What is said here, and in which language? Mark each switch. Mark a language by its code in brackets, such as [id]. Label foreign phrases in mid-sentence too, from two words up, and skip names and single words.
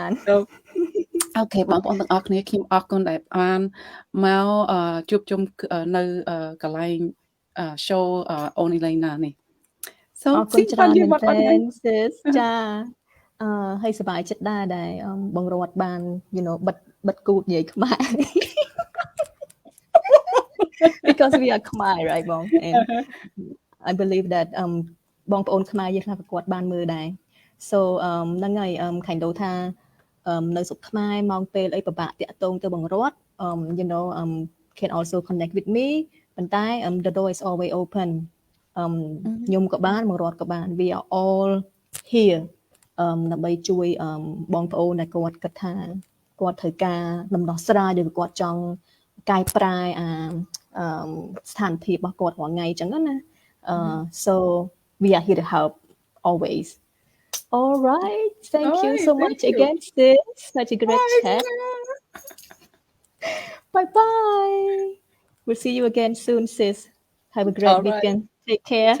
[km] so អូខេបងប្អូនទាំងអស់គ្នាខ្ញុំអរគុណដែលបានមកជួបជុំនៅកន្លែង show អូន Elaine ណានេះ so អរគុណច្រើនមែនតើ sis ចាហើយសប្បាយចិត្តដែរដែលបងរត់បាន [en] you know [km] បិទគូតនិយាយខ្មែរ [en] because we are Khmer right [km] បង [en] and I believe that [km] បងប្អូនខ្មែរយើងខ្លះក៏គាត់បានមើលដែរ so ហ្នឹងហើយខែងដូថានៅស្រុកខ្មែរ មកពេលអីពិបាកតាក់ទងទៅបងរត់ [en] you know can also connect with me [km] ប៉ុន្តែ [en] the door is always open [km] ខ្ញុំក៏បានមករត់ក៏បាន [en] we are all here [km] ដើម្បីជួយបងប្អូនដែលគាត់គិតថាគាត់ត្រូវការដំណោះស្រាយឬគាត់ចង់កែប្រែស្ថានភាពរបស់គាត់រាល់ថ្ងៃអញ្ចឹងណា [en] so we are here to help always. All right, thank you so much again, sis. Such a great chat. Bye bye. We'll see you again soon, sis. Have a great weekend. Take care.